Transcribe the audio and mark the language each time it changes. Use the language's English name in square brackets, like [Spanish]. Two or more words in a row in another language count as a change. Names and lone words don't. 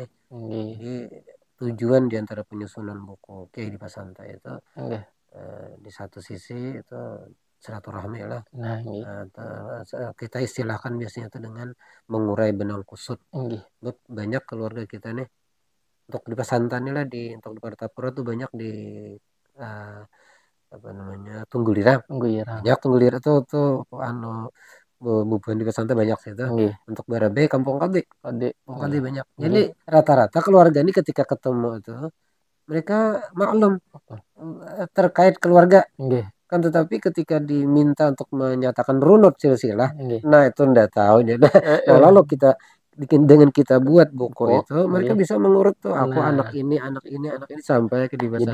[Indonesian] Jadi tujuan diantara penyusunan buku Kiai Dipasanta itu di satu sisi itu silaturahmi lah. Kita istilahkan biasanya itu dengan mengurai benang kusut. Banyak keluarga kita nih untuk Dipasanta nih lah untuk di Martapura tuh banyak di Tunggulirang. [Banjar] Banyak Tunggulirang tuh bubuhan Dipasanta banyak sih itu. [Indonesian] Untuk Barabai Kampung Kadi banyak. Jadi rata-rata keluarga ini ketika ketemu itu mereka maklum terkait keluarga. Kan tetapi ketika diminta untuk menyatakan runut silsilah, nah itu ndak tahu. Nah, lalu kita dengan kita buat buku itu, mereka bisa mengurut tuh aku anak ini sampai ke Dipasanta.